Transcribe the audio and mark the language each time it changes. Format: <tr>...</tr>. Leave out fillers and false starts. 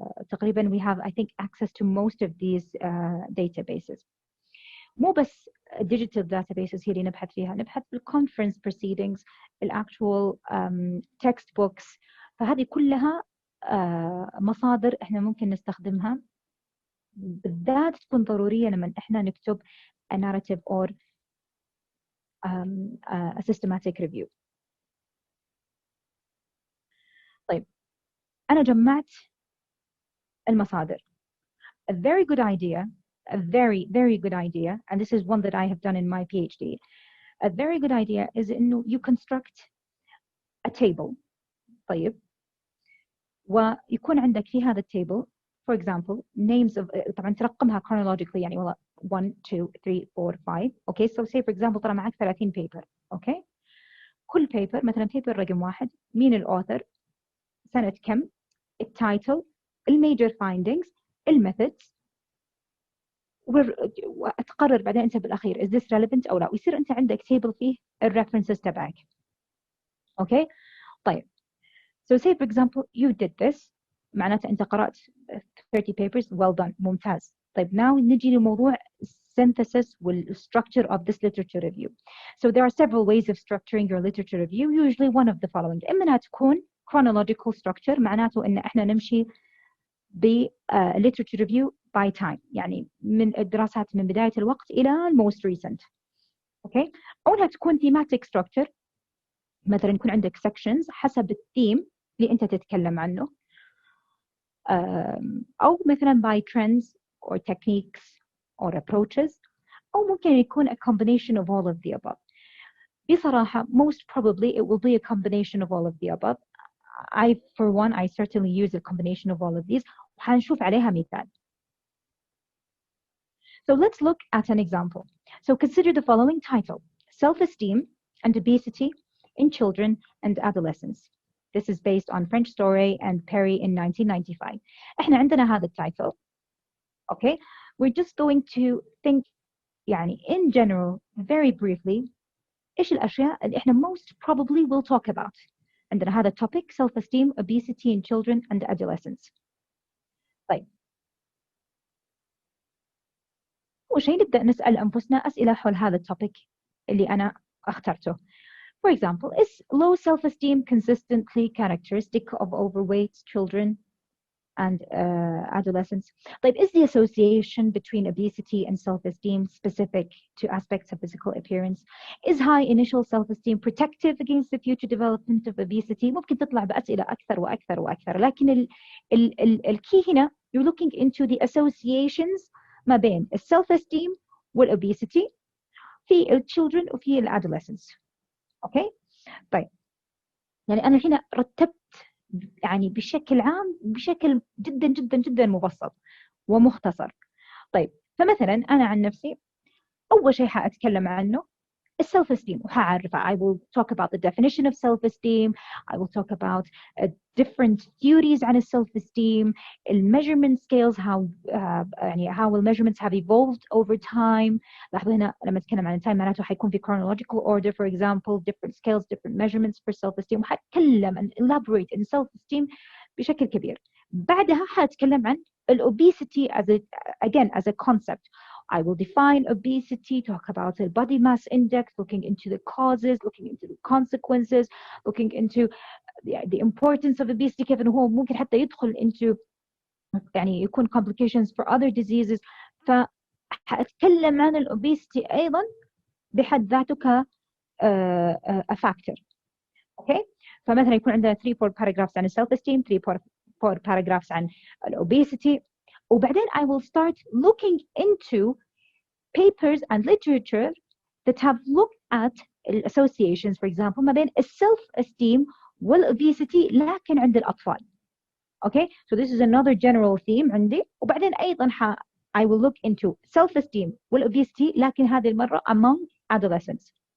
<ar>تقريبا</ar> <en>we have I think access to most of these databases.</en> <ar>مو بس digital databases هي اللي نبحث فيها، نبحث في conference proceedings، actual textbooks. فهذه كلها مصادر احنا ممكن نستخدمها، بالذات تكون ضرورية لما احنا نكتب</ar> <en>a narrative or a systematic review.</en> <ar>طيب أنا جمعت المصادر.</ar> <en>A very good idea, a very, very good idea, and this is one that I have done in my PhD. A very good idea is</en> <ar>إنه</ar> <en>you construct a table.</en> <ar>طيب ويكون عندك في هذا التيبل</ar> <en>for example names of</en> <ar>طبعا ترقمها chronologically يعني والله 1 2 3 4 5</ar> <en>okay so say for example</en> <ar>طلع معك 30 paper okay كل paper مثلا paper رقم 1 مين الauthor سنة كم التايتل الميجر findings الميثودز وتقرر بعدين انت بالاخير</ar> <en>is this relevant</en> <ar>او لا ويصير انت عندك table فيه الريفرنسز تبعك okay طيب</ar> <en>so say for example you did this</en> <ar>معناته أنت قرأت 30 papers</ar> <en>well done</en> <ar>ممتاز.</ar> <en>طيب now</en> <ar>نجي لموضوع</ar> <en>synthesis وال structure of this literature review. So there are several ways of structuring your literature review. Usually one of the following.</en> <ar>إما أنها تكون chronological structure معناته إن إحنا نمشي ب literature review by time يعني من الدراسات من بداية الوقت إلى</ar> <en>most recent. Okay.</en> <ar>أو أنها تكون thematic structure مثلا يكون عندك sections حسب الثيم اللي أنت تتكلم عنه.</ar> <en>أو مثلا by trends or techniques or approaches</en> <ar>أو ممكن يكون</ar> <en>a combination of all of the above.</en> <ar>بصراحة</ar> <en>most probably it will be a combination of all of the above. For one I certainly use a combination of all of these</en> <ar>وحنشوف عليها مثال.</ar> <en>So let's look at an example. So consider the following title: Self-esteem and obesity in children and adolescents. This is based on French story and Perry in 1995.</en> <ar>إحنا عندنا هذا التايتل.</ar> <en>Okay, we're just going to think يعني in general very briefly</en> <ar>إيش الأشياء اللي إحنا</ar> <en>most probably will talk about.</en> <ar>عندنا هذا</ar> <en>topic self-esteem, obesity in children and adolescents.</en> <ar>طيب أول شيء نبدأ نسأل أنفسنا أسئلة حول هذا الtopic اللي أنا اخترته.</ar> <en>For example, is low self-esteem consistently characteristic of overweight children and adolescents? طيب, is the association between obesity and self-esteem specific to aspects of physical appearance? Is high initial self-esteem protective against the future development of obesity?</en> <ar>ممكن تطلع بأسئلة أكثر وأكثر وأكثر. لكن الكي هنا</ar> <en>you're looking into the associations ما بين self-esteem والobesity في children وفي adolescents.</en> <ar>اوكي طيب يعني انا هنا رتبت يعني بشكل عام بشكل جدا جدا جدا مبسط ومختصر. طيب فمثلا انا عن نفسي اول شيء حاتكلم عنه self-esteem وحاعرفه.</ar> <en>I will talk about the definition of self-esteem. I will talk about different theories</en> <ar>عن</ar> <en>self-esteem, measurement scales, how يعني how will measurements have evolved over time.</en> <ar>لاحظوا هنا لما أتكلم عن time معناته حيكون في chronological order for example,</ar> <en>different scales, different measurements for self-esteem. وحاتكلم and elaborate in self-esteem</en> <ar>بشكل كبير. بعدها حاتكلم عن obesity as a concept.</ar> <en>I will define obesity, talk about the body mass index, looking into the causes, looking into the consequences, looking into the importance of obesity</en> <ar>كيف إنه هو ممكن حتى يدخل</ar> <en>into يعني يكون complications for other diseases.</en> <ar>فأتكلم عن obesity أيضا بحد ذاته ك a factor. Okay? فمثلا يكون عندنا 3-4 paragraphs عن self-esteem, 3-4 paragraphs عن obesity.</ar> <en>وبعدين I will start looking into papers and literature that have looked at associations for example ما بين self-esteem والobesity</en> <ar>لكن عند الأطفال.</ar> <en>Okay, so this is another general theme عندي. وبعدين أيضا I will look into self-esteem والobesity</en> <ar>لكن هذه المرة</ar> <en>among adolescents.</en>